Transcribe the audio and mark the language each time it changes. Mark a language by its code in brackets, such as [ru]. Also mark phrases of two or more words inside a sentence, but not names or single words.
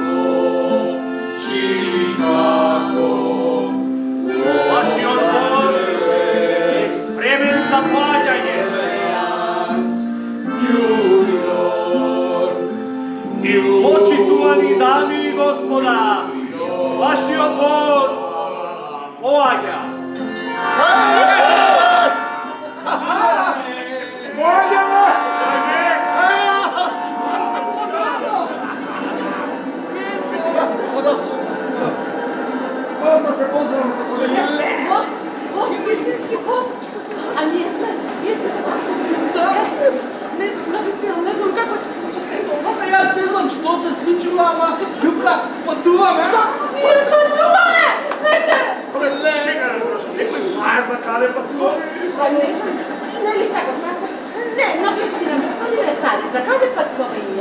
[mk] Вашиот воз е спремен за поаѓање. Почитувани дами и господа, вашиот воз поаѓа. [sr] Odmah se pozdravim sa kolegom. [mk] Voz, istinski voz. A ние сме. Навистина, не знам како се случи се това. Јас не знам што се случува, ама Лука, патуваме. Ние патуваме! Чекај, Дрошко, некој знае за каде патуваме? Не знам, нели сакам, не, навистина, господине Хари, за каде патуваме ние?